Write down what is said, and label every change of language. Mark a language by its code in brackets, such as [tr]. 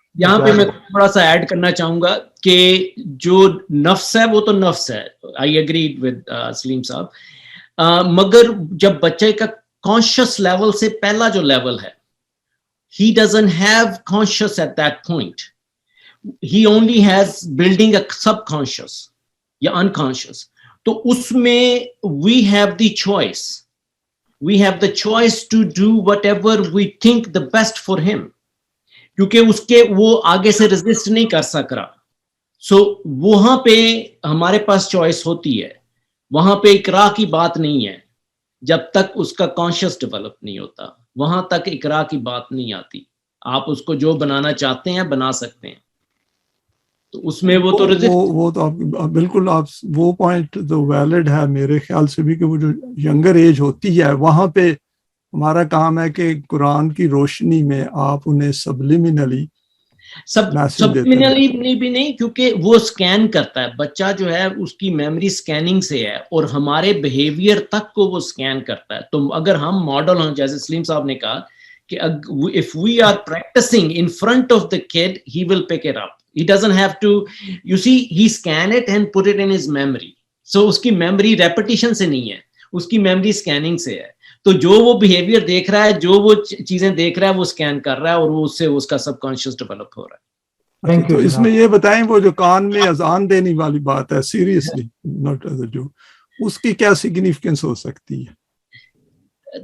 [ur] یہاں پہ میں تھوڑا سا ایڈ کرنا چاہوں گا کہ جو نفس ہے وہ تو نفس ہے. آئی ایگری ود سلیم صاحب, مگر جب بچے کا کانشیس لیول سے پہلا جو لیول ہے, he doesn't have conscious at that point. [en] He only has building a subconscious یا unconscious. تو اس میں we have the choice. We have the choice to do whatever we think the best for him. [ur] کیونکہ اس کے وہ آگے سے resist نہیں کر سک رہا. سو وہاں پہ ہمارے پاس چوائس ہوتی ہے, وہاں پہ اکراہ کی بات نہیں ہے. جب تک اس کا کانشیس ڈیولپ نہیں ہوتا وہاں تک اکراہ کی بات نہیں آتی. آپ اس کو جو بنانا چاہتے ہیں بنا سکتے ہیں. تو اس میں وہ تو وہ تو آپ بالکل, آپ وہ پوائنٹ تو ویلڈ ہے میرے خیال سے بھی کہ وہ جو ینگر ایج ہوتی ہے وہاں پہ ہمارا کام ہے کہ قرآن کی روشنی میں آپ انہیں سبلیمنلی سبلیمنلی بھی نہیں, کیونکہ وہ سکین کرتا ہے. بچہ جو ہے اس کی میموری سکیننگ سے ہے اور ہمارے بیہیویئر تک کو وہ سکین کرتا ہے. تو اگر ہم ماڈل ہوں, جیسے سلیم صاحب نے کہا کہ if we are practicing in front of the kid, he will pick it up. [en] He doesn't have to, you see, he scan it and put it in his memory. [ur] So اس کی memory repetition سے نہیں ہے, اس کی memory scanning سے ہے. تو جو وہ بیہیویئر دیکھ رہا ہے, جو وہ چیزیں دیکھ رہا ہے وہ سکین کر رہا ہے, اور وہ اس سے اس کا سب کانشیس ڈیولپ ہو رہا ہے. تو اس میں یہ بتائیں وہ جو کان میں اذان دینے والی بات ہے, سیریسلی ناٹ جو, اس کی کیا سگنیفیکینس ہو سکتی ہے؟